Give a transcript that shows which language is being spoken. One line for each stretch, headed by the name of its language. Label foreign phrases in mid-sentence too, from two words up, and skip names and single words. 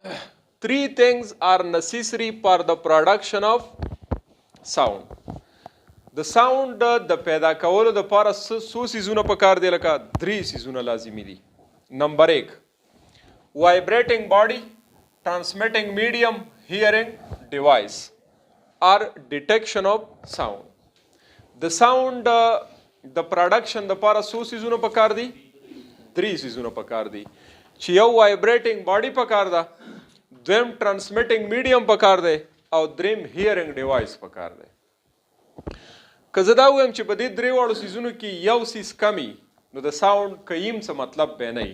English: three things are necessary for the production of sound.
Pashto: د ساوند د پیدا کولو د پاره څو سیزونه پکار دی لکه درې سیزونه لازمي دي.
English: number 1 vibrating body transmitting medium hearing device or detection of sound.
Pashto: د ساوند د پروډکشن د پاره څو سیزونه پکار دي؟ درې سیزونه پکار دي چې یو
English: vibrating body
Pashto: پکار ده، دویم
English: transmitting medium
Pashto: پکار دی او دریم
English: hearing device
Pashto: پکار دی. که زه دا ویم چې په دې درې واړو سیزونو کې یو سیز کمی نو د ساوند قیم څه مطلب به نه وي.